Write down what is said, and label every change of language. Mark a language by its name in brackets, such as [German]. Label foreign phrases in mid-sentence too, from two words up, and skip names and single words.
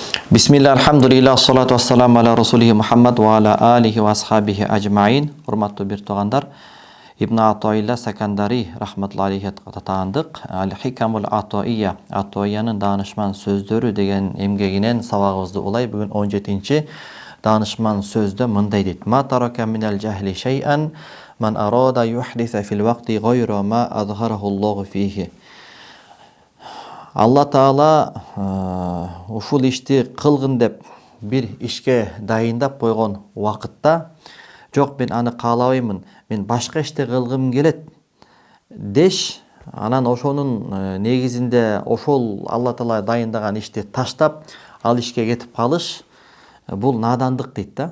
[Arabic] بسم الله، الحمد لله، الصلاة والسلام على رسوله محمد وعلى آله وأصحابه أجمعين. [Kyrgyz] Урматтуу бир туугандар, Ибн Атоилла Сакандари [Arabic] رحمة الله عليه [Kyrgyz] таандык Ал-Хикамул Атоия, Атоиянын даанышман сөздөрү деген эмгегинен сабагыбызды улай. Бүгүн 17-чи даанышман сөздө мындай дейт: [Arabic] ما ترك من الجهل شيئا من أراد أن يحدث في الوقت غير ما أظهره الله فيه. [Kyrgyz] Алла Таала ушул ишти кылгын деп бир ишке дайындап койгон убакытта, жок мен аны каалабаймын, мен башка ишти кылгым келет деш, анан ошонун негизинде ошол Алла Таала дайындаган ишти таштап ал ишке кетип калыш, бул надандык дейт да.